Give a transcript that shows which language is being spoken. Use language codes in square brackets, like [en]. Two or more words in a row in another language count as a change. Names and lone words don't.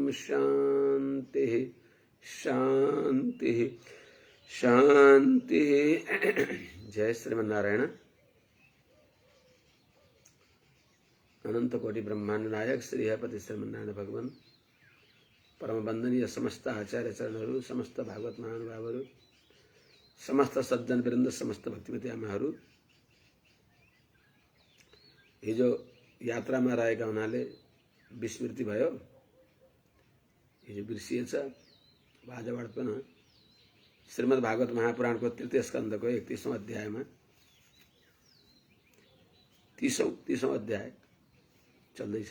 [sa] शान्तिः शान्तिः शान्तिः। [ne] जय श्रीमन्नारायण। अनंत कोटि ब्रह्मांड नायक श्री हरिपति श्रीमन्नारायण भगवान परम वंदनीय समस्त आचार्य चरणहरू, समस्त भागवत महानुभावहरू, समस्त सज्जन वृन्द, समस्त भक्तिमती आमाहरू, हिजो यात्रामा रहेका हुनाले विस्मृति भयो। हिजो बिर्सिएछ। आजबाट पनि श्रीमद् भागवत महापुराणको तृतीय स्कन्धको 31औं अध्यायमा 30औं अध्याय चल्दैछ।